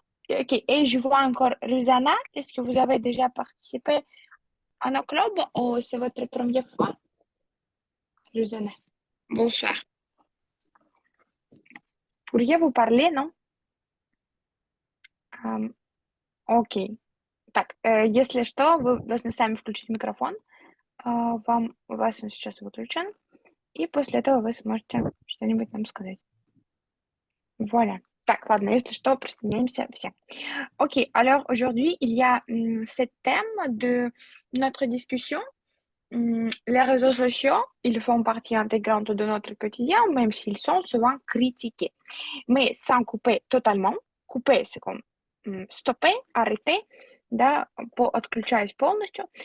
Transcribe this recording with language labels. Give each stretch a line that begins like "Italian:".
French: Ok, et je vois encore Rosanna. Est-ce que vous avez déjà participé à nos clubs ou c'est votre première fois? Rosanna, bonsoir. Pourriez-vous parler, non?
Russian: Окей. Так, если что, вы должны сами включить микрофон. У вас он сейчас выключен. И после этого вы сможете что-нибудь нам сказать.
French: Voilà.
Russian: Так, ладно, если что, присоединяемся все.
French: Ok, alors aujourd'hui, il y a ce thème de notre discussion. Les réseaux sociaux, ils font partie intégrante de notre quotidien, même s'ils sont souvent critiqués. Mais sans couper totalement. Couper, c'est comme stopper, arrêter,
Russian: да, отключаясь полностью.